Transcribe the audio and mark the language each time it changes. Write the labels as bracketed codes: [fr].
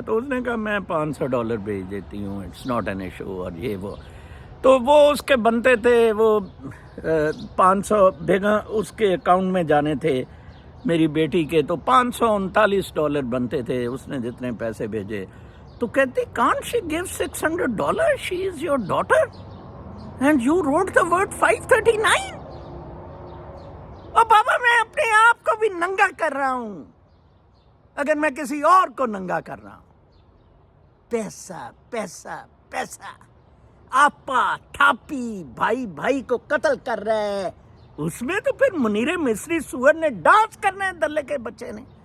[ur] تو اس نے کہا میں $500 بھیج دیتی ہوں, اٹس ناٹ این ایشو, اور یہ وہ. تو وہ اس کے بنتے تھے, وہ 500 بیگا اس کے اکاؤنٹ میں جانے تھے میری بیٹی کے. تو $539 بنتے تھے. اس نے جتنے پیسے بھیجے تو کہتی [en] can't she give $600? She is your daughter and you wrote the word 539. [ur] اور بابا میں اپنے آپ کو بھی ننگا کر رہا ہوں اگر میں کسی اور کو ننگا کر رہا ہوں. پیسہ پیسہ پیسہ, آپا تھاپی, بھائی بھائی کو قتل کر رہا ہے. اس میں تو پھر منیر مصری سور نے ڈانس کرنا ہے دلے کے بچے نے.